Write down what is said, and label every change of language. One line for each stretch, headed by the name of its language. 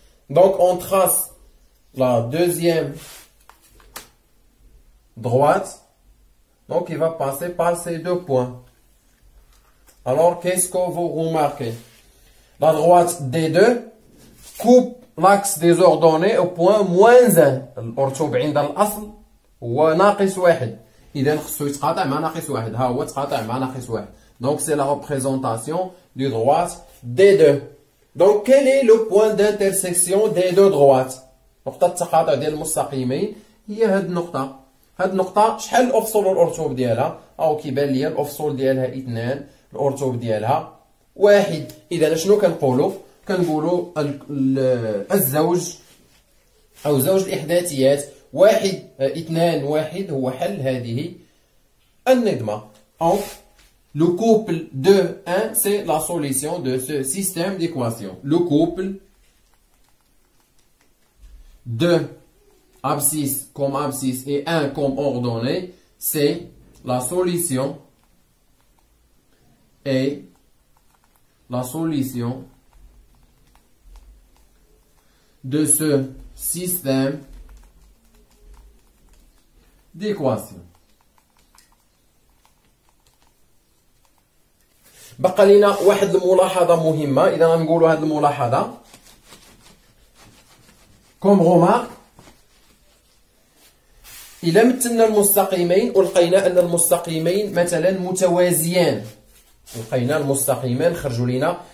French: Donc on trace la deuxième droite. Donc il va passer par ces deux points. Alors, qu'est-ce que vous remarquez? La droite D2 coupe l'axe des ordonnées au point moins 1.
Arabic: الأرتوب عند الأصل هو ناقص واحد. إذا خصو يتقاطع مع ناقص واحد. ها هو تقاطع مع ناقص واحد.
French: Donc c'est la représentation du droite D2. Donc quel est le point d'intersection des deux droites?
Arabic: نقطة التقاطع ديال المستقيمين هي هاد النقطة. هاد النقطة شحال الأفصول والأرتوب ديالها؟ أو كيبان ليا الأفصول ديالها 2. الأرتوب ديالها 1. إذا شنو كنقولوا؟ كنقولوا الزوج أو زوج الإحداثيات 1 2 1 هو حل هذه النظمة.
French: Donc le couple 2 1 c'est la solution de ce système d'équations. Le couple 2 abscisse comme abscisse et 1 comme ordonnée, c'est la solution et la solution de ce système d'équation.
Arabic: بقى لنا واحد الملاحظة مهمة. إذا غنقولوا هذه الملاحظة
French: comme remarque.
Arabic: إلا مثلنا المستقيمين ولقينا أن المستقيمين مثلا متوازيان، لقينا المستقيمان خرجوا لنا.